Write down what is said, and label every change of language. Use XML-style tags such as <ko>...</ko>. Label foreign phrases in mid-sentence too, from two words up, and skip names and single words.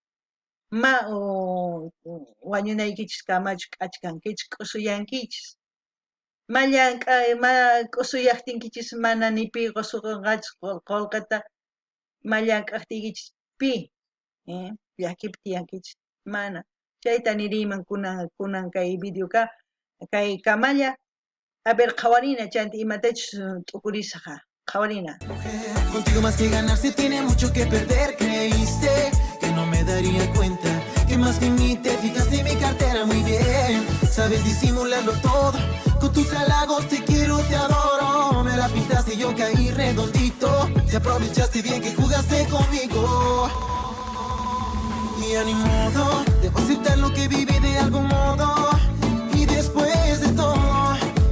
<qu>ma wañunaykichis kamachu k'acha kankichis k'usuyankichis ma k'usuyaptinkichis mana ni pi qusukunqachis qullqita ma llank'aptikichis pi llakipi tiyankichis mana chayta niriyman kunan kay videoqa kay kamalla</qu> <es>a ver</es> <qu>qhawarina chayta imatachus t'ukurisqa qhawarina</qu> <es>contigo más que ganar se tiene mucho que perder creíste que no me daría cuenta que más que en mí te fijaste en mi cartera muy bien sabes disimularlo todo con tus halagos te quiero te adoro me la pintaste y yo caí redondito te aprovechaste bien que jugaste conmigo y a ni modo debo aceptar lo que viví de algún modo y después de todo</es>